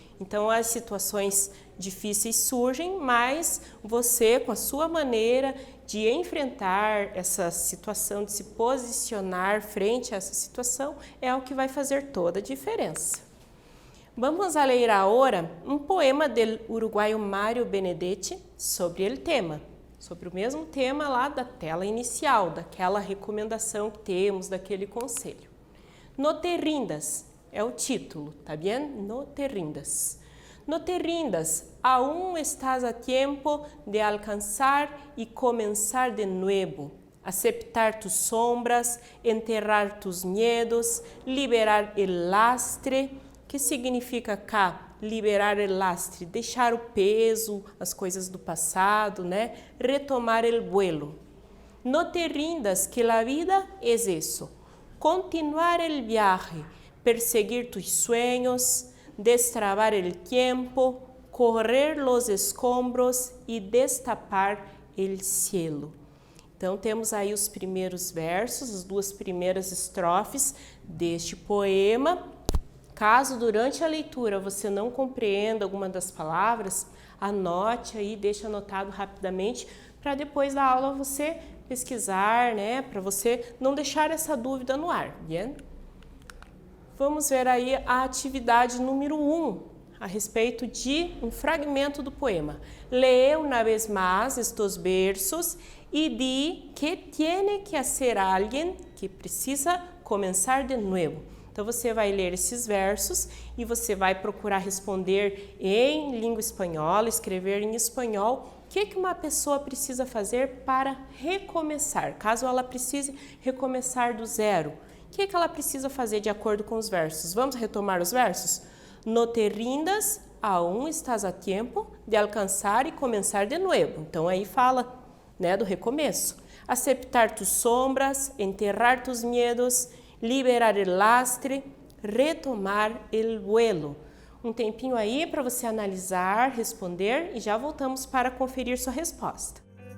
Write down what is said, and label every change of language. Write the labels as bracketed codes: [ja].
[pt] Então, as situações difíceis surgem, mas você, com a sua maneira de enfrentar essa situação, de se posicionar frente a essa situação, é o que vai fazer toda a diferença. Vamos a ler agora um poema do uruguaio Mário Benedetti sobre o tema. Sobre o mesmo tema lá da tela inicial, daquela recomendação que temos, daquele conselho. [es] No te rindas, [pt] é o título, tá [es] bien? No te rindas. No te rindas, aún estás a tiempo de alcanzar y comenzar de nuevo. Aceptar tus sombras, enterrar tus miedos, liberar el lastre. [pt] O que significa cá? [es] Liberar el lastre, [pt] deixar o peso, as coisas do passado, né? [es] Retomar el vuelo. No te rindas, que la vida es eso. Continuar el viaje, perseguir tus sueños, destrabar el tiempo, correr los escombros e destapar el cielo. [pt] Então, temos aí os primeiros versos, as duas primeiras estrofes deste poema. Caso durante a leitura você não compreenda alguma das palavras, anote aí, deixe anotado rapidamente, para depois da aula você pesquisar, né, para você não deixar essa dúvida no ar, bien? Vamos ver aí a atividade número 1, a respeito de um fragmento do poema. [es] Lee una vez más estos versos y di que tiene que hacer alguien que precisa comenzar de nuevo. [pt] Então você vai ler esses versos e você vai procurar responder em língua espanhola, escrever em espanhol. O que uma pessoa precisa fazer para recomeçar? Caso ela precise recomeçar do zero, o que ela precisa fazer de acordo com os versos? Vamos retomar os versos? [es] No te rindas, aún estás a tiempo de alcançar e começar de nuevo. [pt] Então aí fala, né, do recomeço. [es] Aceptar tus sombras, enterrar tus miedos, liberar el lastre, retomar el vuelo. [pt] Um tempinho aí para você analisar, responder e já voltamos para conferir sua resposta.